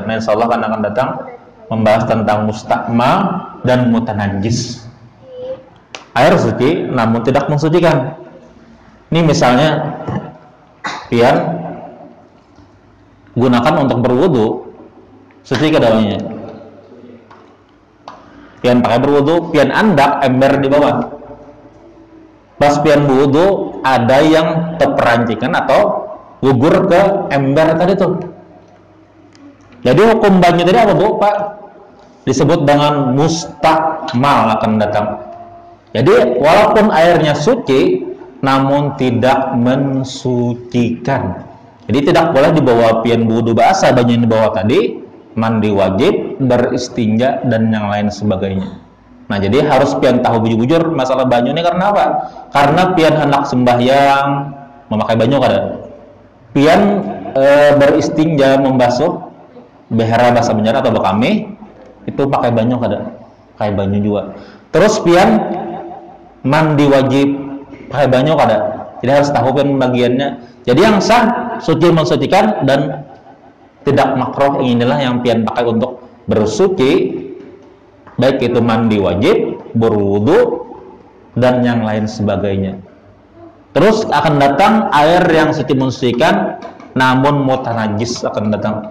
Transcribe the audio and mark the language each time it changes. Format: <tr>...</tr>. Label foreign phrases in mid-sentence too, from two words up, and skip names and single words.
<id>Nah,</id> <ar>إن شاء الله</ar> <id>akan datang membahas tentang mustakmal dan mutanajis. Air suci namun tidak mensucikan. Ini misalnya pian gunakan untuk berwudu, suci ke dalamnya.</id> <bjn>Pian pakai berwudu, pian andak ember di bawah. pas pian wudu ada yang terperancikan atau gugur ke ember tadi tuh. Jadi hukum banyu tadi apa Bu Pak?</bjn> <id>Disebut dengan mustakmal akan datang. Jadi walaupun airnya suci namun tidak mensucikan. Jadi tidak boleh dibawa pian wudu basah banyu yang dibawa tadi, mandi wajib, beristinja dan yang lain sebagainya. Nah, jadi harus pian tahu bujur-bujur masalah banyu ini karena apa?</id> <bjn>Karena pian hendak sembahyang memakai banyu kada. Pian beristinja membasuh behera bahasa Banjar atau bekame itu pakai banyu kada. Pakai banyu juga. Terus pian mandi wajib pakai banyu kada.</bjn> <id>Jadi harus tahu pian bagiannya. Jadi yang sah suci mensucikan dan tidak makruh, inilah yang pian pakai untuk bersuci, baik itu mandi wajib, berwudu, dan yang lain sebagainya. Terus akan datang air yang suci mensucikan, namun mutanajis akan datang.</id>